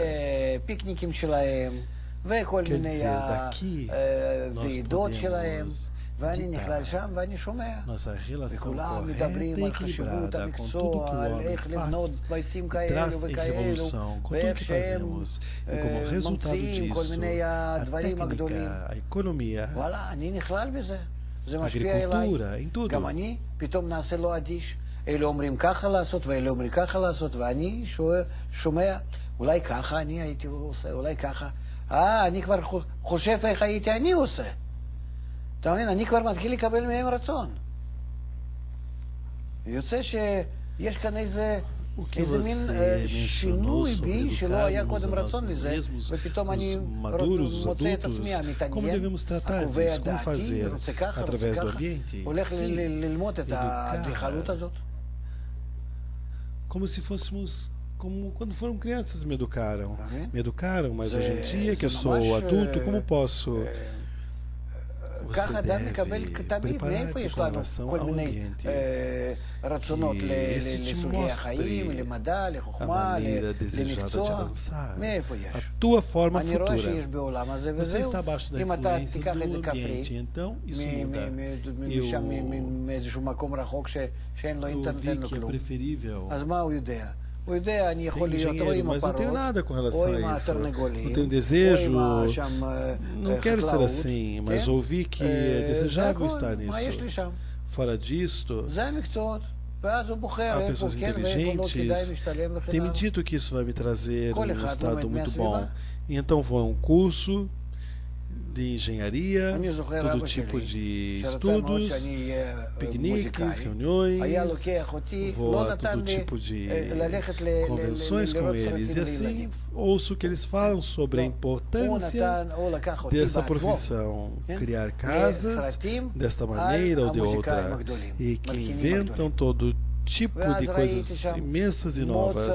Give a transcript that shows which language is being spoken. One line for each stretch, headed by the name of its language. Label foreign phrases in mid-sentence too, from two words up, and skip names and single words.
Portuguese: Quer dizer, daqui nós podemos nossa relação correta e equilibrada com tudo que o homem faz e traz em revolução com tudo que fazemos. E como resultado disso, a técnica, a economia, a agricultura, em tudo.
Hebrew: אלה אומרים ככה לעשות ואלה אומרים ככה לעשות ואני שומע אולי ככה אני הייתי עושה אולי ככה אני כבר חושב איך הייתי אני עושה אתה מבין, אני כבר מתחיל לקבל מהם רצון. יוצא שיש כאן איזה מין שינוי בי שלא היה קודם רצון לזה, ופתאום אני מוצא את עצמי המתעניין, הקובע דעתי, רוצה ככה, רוצה ככה, הולך ללמוד את האדריכלות הזאת.
Portuguese: Como se fôssemos, como quando foram crianças me educaram, mas hoje em dia que eu sou adulto, como posso...
Hebrew: ככה אדם מקבל תמיד, מאיפה יש לנו כל מיני רצונות לסוגי החיים, למדע, לחוכמה, למקצוע, מאיפה יש? אני רואה שיש בעולם הזה וזהו, אם אתה תיקח את זה כפרי, משם מאיזשהו מקום רחוק שאין לו אינטרנט, אין לו כלום, אז מה הוא יודע? הוא יודע, אני יכול להיות או עם הפרות, או עם התרנגולים,
Portuguese: ou não quero ser assim, mas ouvi que é desejável estar nisso. Fora disto, há pessoas inteligentes têm me dito que isso vai me trazer um resultado muito bom. E então vou a um curso de engenharia, todo tipo de estudos, piqueniques, reuniões, vou a todo tipo de convenções com eles e assim ouço que eles falam sobre a importância dessa profissão, criar casas desta maneira ou de outra e que inventam todo tipo de coisas imensas e novas.